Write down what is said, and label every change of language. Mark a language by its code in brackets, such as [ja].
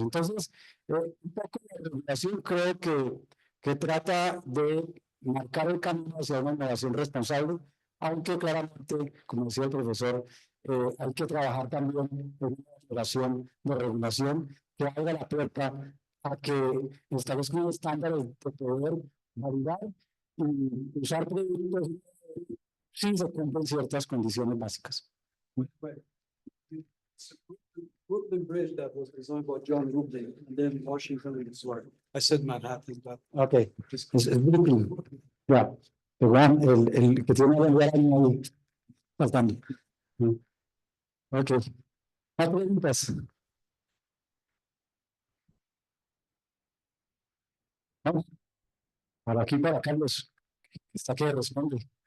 [es] Entonces, un poco la regulación creo que trata de marcar el camino hacia una innovación responsable, aunque claramente, como decía el profesor, hay que trabajar también en una operación de regulación que abra la puerta a que establezcan estándares de poder validar y usar productos si se cumplen ciertas condiciones básicas. [en] Brooklyn Bridge that was designed by John Roebling and then Washington and his wife. I said Manhattan, but [es] Okay, es Brooklyn. Ya, el que tiene la lengua ahí faltando. Ok, más preguntas. ¿No? Para aquí, para Carlos, que está que responde.